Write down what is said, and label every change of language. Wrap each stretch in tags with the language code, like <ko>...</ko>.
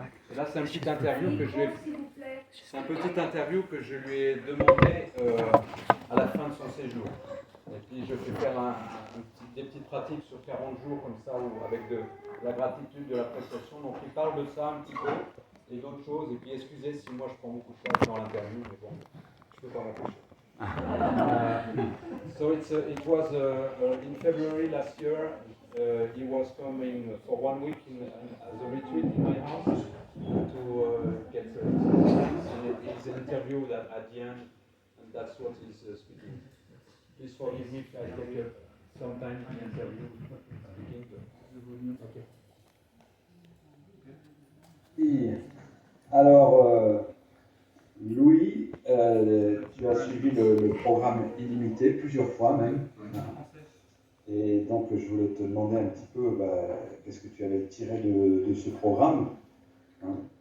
<fr>Et là, c'est un petit interview que je lui ai demandé à la fin de son séjour. Et puis je vais faire des petites pratiques sur 40 jours comme ça, avec de la gratitude, de l'appréciation. Donc il parle de ça un petit peu et d'autres choses. Et puis excusez si moi je prends beaucoup de place dans l'interview, mais bon, je peux pas m'empêcher.</fr> <en>So it was in February last year. He was coming for 1 week as a retreat in my house to get some things, and it's an interview that at the end, and that's what he's speaking. Please forgive me if I take some time in the interview speaking. Okay.</en> <fr>Et alors, Louis, tu as suivi le programme illimité plusieurs fois même. Et donc, je voulais te demander un petit peu qu'est-ce que tu avais tiré de ce programme. Hein.</fr>